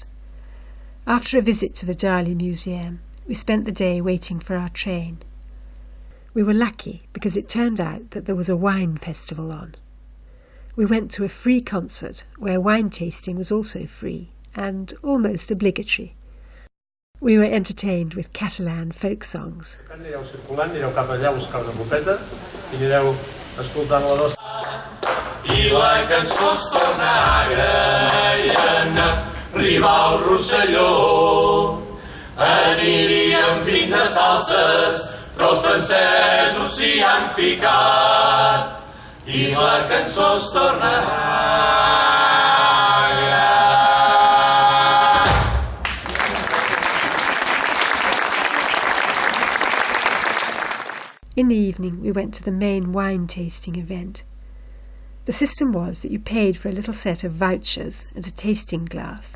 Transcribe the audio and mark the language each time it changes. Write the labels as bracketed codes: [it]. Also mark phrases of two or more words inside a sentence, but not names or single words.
[en] After a visit to the Dali Museum, we spent the day waiting for our train. We were lucky because it turned out that there was a wine festival on. We went to a free concert where wine tasting was also free and almost obligatory. We were entertained with Catalan folk songs. [ca] Anireu circulant, anireu cap allà a buscar una copeta i anireu escoltant la nostra. I la cançó es torna agraïna, riba al Rosselló. Aniríem fins a Salses, però els francesos s'hi han ficat. I la cançó es torna [en] In the evening we went to the main wine tasting event. The system was that you paid for a little set of vouchers and a tasting glass.